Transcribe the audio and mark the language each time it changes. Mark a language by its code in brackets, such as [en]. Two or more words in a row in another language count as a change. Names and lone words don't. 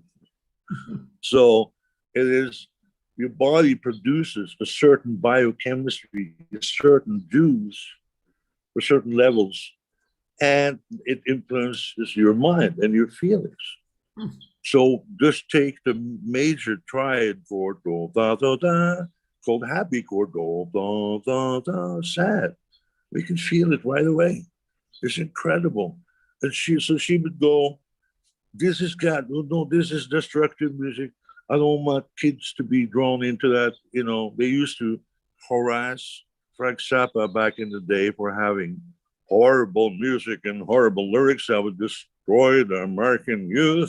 [en] So it is, your body produces a certain biochemistry, a certain juice for certain levels, and it influences your mind and your feelings. So just take the major triad chord, do, da, da, da, called happy chord, do, da, da, da, sad. We can feel it right away. It's incredible. And she would go, this is God, no, this is destructive music. I don't want kids to be drawn into that. You know, they used to harass Frank Zappa back in the day for having horrible music and horrible lyrics that would destroy the American youth.